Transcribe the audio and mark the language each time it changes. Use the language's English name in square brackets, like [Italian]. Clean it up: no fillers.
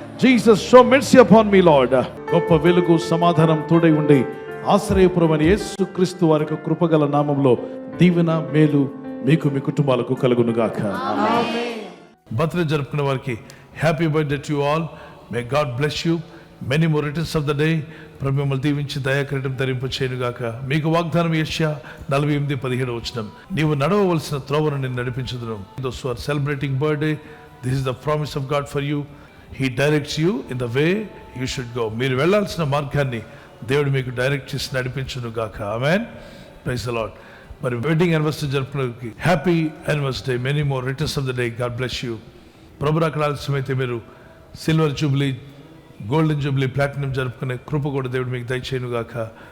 [English] Jesus show mercy upon me lord. [Telugu] గొప్ప వెలుగు, సమాధానం తోడై ఉండి ఆశ్రయపురమని యేసుక్రీస్తు వారి యొక్క కృపగల నామంలో దీవెన, మేలు మీకు, మీ కుటుంబాలకు కలుగును గాక. బర్త్డే జరుపుకునే వారికి [English] Happy birthday to you all. May God bless you. Many more returns of the day. [Telugu] ప్రభు మిమ్మల్ని దీవించి దయాకిరీటం ధరింప చేయనుగాక. మీకు వాగ్దానం యెషయా 48:17 వచనం. నీవు నడవవలసిన త్రోవను నేను నడిపించుదును. [English] Those who are celebrating birthday, this is the promise of God for you. He directs you in the way you should go. [Telugu] మీరు వెళ్ళాల్సిన మార్గాన్ని దేవుడు మీకు డైరెక్ట్ చేసి నడిపించును గాక. ఆమేన్. [English] Praise the lord. మరి wedding anniversary జరుపుకునే happy anniversary. Many more returns of the day. God bless you. [Telugu] ప్రభు రాకడ ఆలస్యమైతే మీరు silver Jubilee, golden Jubilee, platinum జరుపుకునే కృప కూడా దేవుడు మీకు దయచేయను గాక.